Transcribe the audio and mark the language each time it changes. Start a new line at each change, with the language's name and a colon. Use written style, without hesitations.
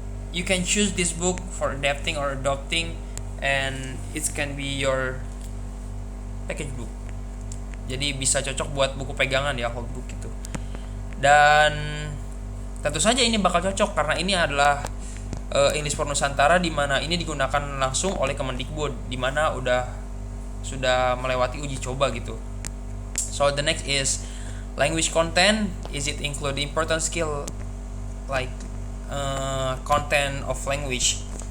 English: You can choose this book for adapting or adopting, and it can be your package book.
Indonesian: Jadi bisa cocok buat buku pegangan ya,
English: hold book
Indonesian: gitu. Dan tentu saja ini bakal cocok karena ini adalah English for Nusantara, di mana ini digunakan langsung oleh Kemendikbud, di mana sudah melewati uji coba gitu.
English: So the next is language content. Is it include important skill like content of language?